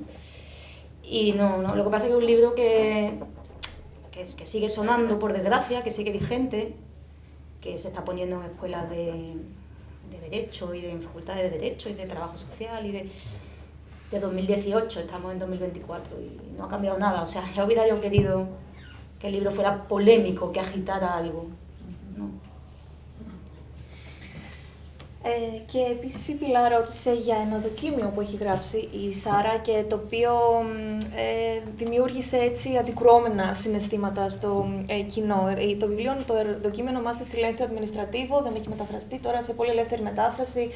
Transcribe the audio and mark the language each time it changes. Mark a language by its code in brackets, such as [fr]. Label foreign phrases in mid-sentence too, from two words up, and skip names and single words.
[es] Y lo que pasa es que es un libro que sigue sonando, por desgracia, que sigue vigente, que se está poniendo en escuelas de Derecho y en facultades de Derecho y de Trabajo Social y de 2018, estamos en 2024 y no ha cambiado nada. O sea, ya hubiera yo querido que el libro fuera polémico, que agitara algo. ¿No? [el] Και επίσης η Πιλά ρώτησε για ένα δοκίμιο που έχει γράψει η Σάρα και το οποίο δημιούργησε έτσι αντικρουόμενα συναισθήματα στο κοινό. Το βιβλίο, το δοκίμενο ονομάζεται Silencio Administrativo, δεν έχει μεταφραστεί τώρα σε πολύ ελεύθερη μετάφραση.